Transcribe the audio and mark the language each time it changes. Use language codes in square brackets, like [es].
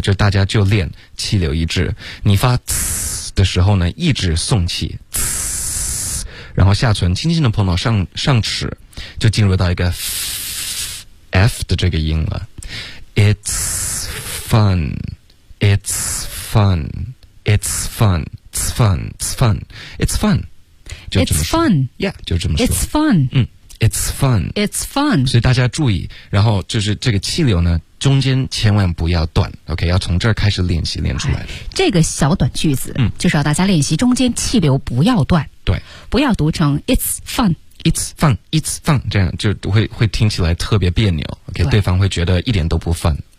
[zh] 就大家就练气流一致，你发呲的时候呢，一直送气，呲，然后下唇轻轻的碰到上齿，就进入到一个 f 的这个音了 ， [en] It's fun。 It's fun, it's fun, it's fun, it's fun, it's fun. It's fun. [zh] Yeah, 就这么说。 [en] It's fun. It's fun. It's fun. [zh] 所以大家注意，然后就是这个气流呢，中间千万不要断 ，OK， 要从这儿开始练习练出来的。这个小短句子，就是要大家练习中间气流不要断，对，不要读成 [en] it's fun， it's fun， it's fun， [zh] 这样就会听起来特别别扭 ，OK， 对方会觉得一点都不 fun，